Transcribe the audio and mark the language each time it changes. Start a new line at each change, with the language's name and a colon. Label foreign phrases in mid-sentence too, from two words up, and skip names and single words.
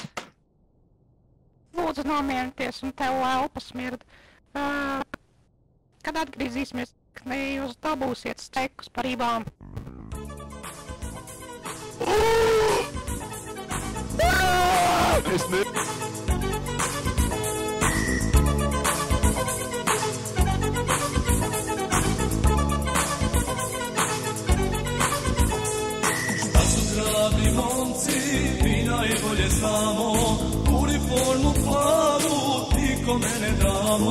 Latvian: Lūdzu nomierinieties un tev elpa smird. Kad atgriezīsimies, kad jūs dabūsiet stekus par rībām? Es ne...
Serbian: Hrabi momci, mi najbolje znamo, uniformu plavu, nikome ne damo.